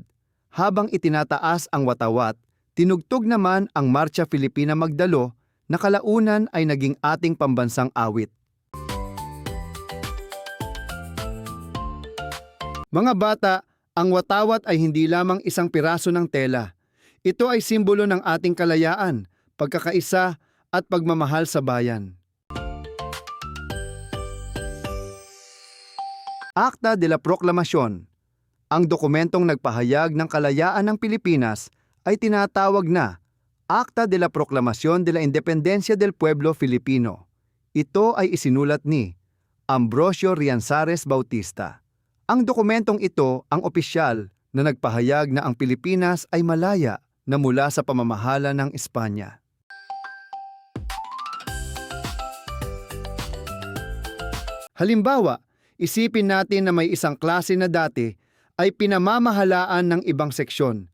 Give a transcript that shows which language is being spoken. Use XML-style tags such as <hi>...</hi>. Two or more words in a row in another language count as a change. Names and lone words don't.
<tl>Habang itinataas ang watawat, tinugtog naman ang Marcha Filipina Magdalo na kalaunan ay naging ating pambansang awit. Mga bata, ang watawat ay hindi lamang isang piraso ng tela. Ito ay simbolo ng ating kalayaan, pagkakaisa at pagmamahal sa bayan. Acta de la Proclamación. Ang dokumentong nagpahayag ng kalayaan ng Pilipinas ay tinatawag na Acta de la Proclamación de la Independencia del Pueblo Filipino. Ito ay isinulat ni Ambrosio Rianzares Bautista. Ang dokumentong ito ang opisyal na nagpahayag na ang Pilipinas ay malaya na mula sa pamamahala ng Espanya. Halimbawa, isipin natin na may isang klase na dati ay pinamamahalaan ng ibang seksyon.</tl>